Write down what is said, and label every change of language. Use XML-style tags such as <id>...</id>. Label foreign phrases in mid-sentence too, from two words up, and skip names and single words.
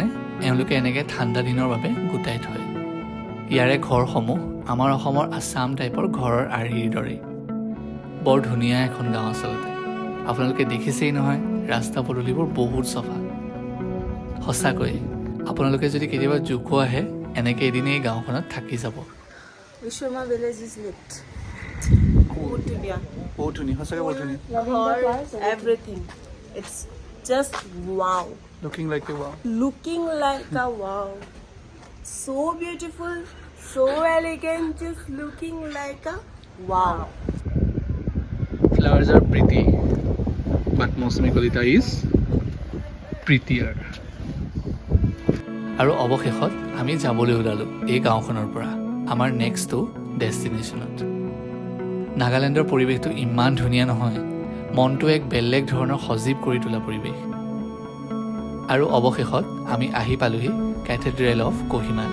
<as>এওঁলোকে এনেকৈ ঠাণ্ডা দিনৰ বাবে গোটাই থয়। ইয়াৰে ঘৰসমূহ আমাৰ অসমৰ</as> <en>Assam typeৰ</en> <as>ঘৰৰ আৰ্হিৰ দৰে। বৰ ধুনীয়া এখন গাঁও আচলতে। আপোনালোকে দেখিছেই নহয়, ৰাস্তা পদূলিবোৰ বহুত চফা। সঁচাকৈ আপোনালোকে যদি কেতিয়াবা জুকো আহে এনেকৈ এদিন এই গাঁওখনত থাকি যাব।</as> <en>Vishwama village is lit.</en> <as>বহুত ধুনীয়া। বহুত ধুনীয়া, সঁচাকৈ বহুত ধুনীয়া।</as> <en>Everything. It's just wow. Looking like a wow. Looking like a wow. So beautiful, so elegant, just looking like a wow. Flowers are pretty, but Mosmi Kolita is prettier.</en> <as>আৰু অৱশেষত আমি যাবলৈ ওলালোঁ এই গাঁওখনৰ পৰা আমাৰ</as> <en>nextটো destinationত।</en> <as>নাগালেণ্ডৰ পৰিৱেশটো ইমান ধুনীয়া নহয়, মনটো এক বেলেগ ধৰণৰ সজীৱ কৰি তোলা পৰিৱেশ। আৰু অৱশেষত আমি আহি পালোহি কেথেড্ৰেল অফ কোহিমাত।</as>